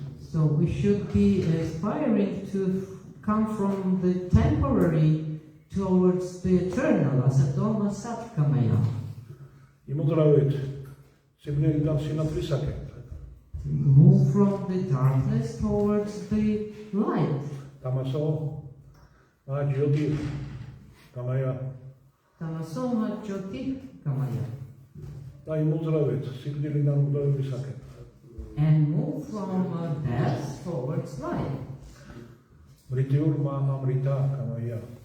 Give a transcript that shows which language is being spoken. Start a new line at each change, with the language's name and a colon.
English: So we should be aspiring to come from the temporary towards the eternal,
Sanskrit: asatoma satkamaya.
Georgian: იმოძრავეთ სიბნელიდან სინათლისაკენ.
English: Move from the darkness towards the light.
Sanskrit: Tamaso ma jyotir gamaya. Tamasoma jyoti kamaya.
Georgian: და იმოძრავეთ სიბნელიდან უდავებისაკენ.
English: And move from death towards life.
Sanskrit: მრიტიურ მა ამრიტა გამაია.